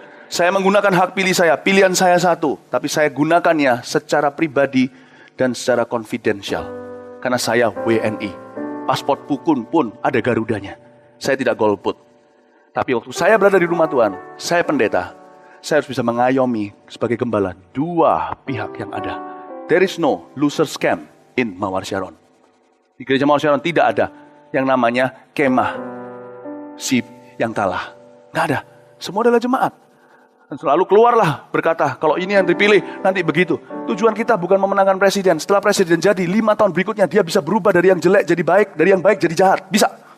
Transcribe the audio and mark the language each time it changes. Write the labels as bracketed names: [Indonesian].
[Indonesian] Saya menggunakan hak pilih saya, pilihan saya satu. Tapi saya gunakannya secara pribadi dan secara konfidensial. Karena saya WNI. Paspor pun ada Garudanya. Saya tidak golput. Tapi waktu saya berada di rumah Tuhan, saya pendeta. Saya harus bisa mengayomi sebagai gembala 2 pihak yang ada. [English] There is no loser scam in Mawar Sharon. [Indonesian] Di gereja Mawar Sharon tidak ada yang namanya kemah si yang kalah. Nggak ada. Semua adalah jemaat. Dan selalu keluarlah berkata, kalau ini yang dipilih, nanti begitu. Tujuan kita bukan memenangkan presiden. Setelah presiden jadi, 5 tahun berikutnya dia bisa berubah dari yang jelek jadi baik, dari yang baik jadi jahat. Bisa.